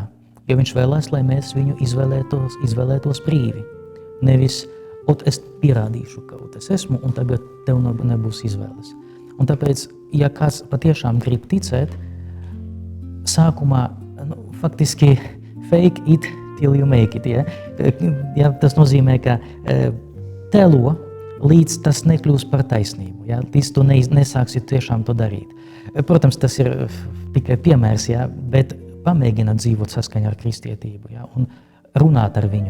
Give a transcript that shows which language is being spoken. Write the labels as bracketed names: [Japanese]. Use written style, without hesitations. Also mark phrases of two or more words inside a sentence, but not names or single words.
[Latvian] Jo viņš vēlēs, lai mēs viņu izvēlētos brīvi. Nevis, es pierādīšu, ka es esmu, un tagad tev nebūs izvēles. Un tāpēc, ja kāds patiešām grib ticēt, sākumā, faktiski, [English] fake it till you make it. [Latvian] Tas nozīmē, ka telo, līdz tas nekļūs par taisnību. Līdz tu nesāksi tiešām to darīt. Protams, tas ir tikai piemērs, bet pamēģina dzīvot saskaņā ar kristietību un runāt ar viņu.